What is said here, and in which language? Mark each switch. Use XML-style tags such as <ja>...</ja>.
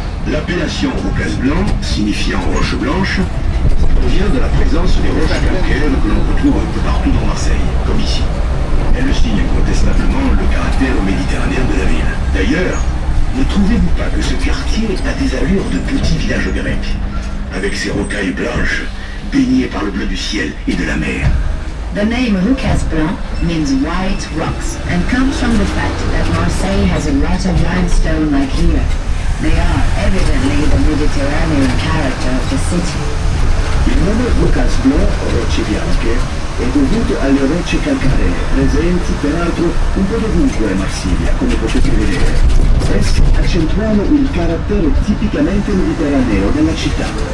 <fr>L'appellation Roucas Blanc, signifiant roche blanche, provient de la présence des roches calcaires que l'on retrouve un peu partout dans Marseille, comme ici. Elle signe incontestablement le caractère méditerranéen de la ville. D'ailleurs, ne trouvez-vous pas que ce quartier a des allures de petit village grec, avec ses rocailles blanches, baignées par le bleu du ciel et de la mer?</fr> <en>The name Roucas Blanc means white rocks and comes from the fact that Marseille has a lot of limestone like here. They are evidently the Mediterranean character of the city.</en> <it>Il nome Roucas Blanc, o rocce bianche, è dovuto alle rocce calcaree, presenti peraltro un po' dovunque a Marsiglia, come potete vedere. Esse accentuano il carattere tipicamente mediterraneo della città.</it>